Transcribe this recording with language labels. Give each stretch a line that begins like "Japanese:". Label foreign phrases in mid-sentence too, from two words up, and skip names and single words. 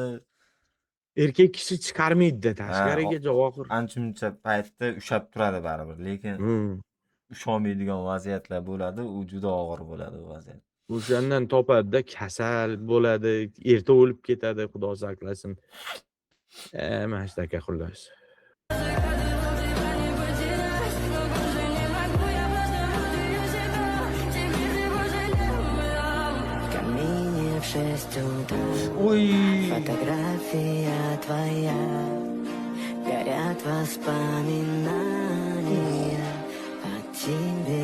Uzbek: Erkak kishi chiqarmaydi tashqariga Javohir. Ancha paytda ushab turadi baribir, lekin usholmaydigan vaziyatlar bo'ladi, u juda og'ir bo'ladi u vaziyat. O'shandan topadida kasal bo'ladi, erta o'lib ketadi, Xudo saqlasin. Mana shunaqa xullas.
Russian: Камине в 6 утра
Uzbek: Uy!
Russian: фотография твоя, горят воспоминания о тебе.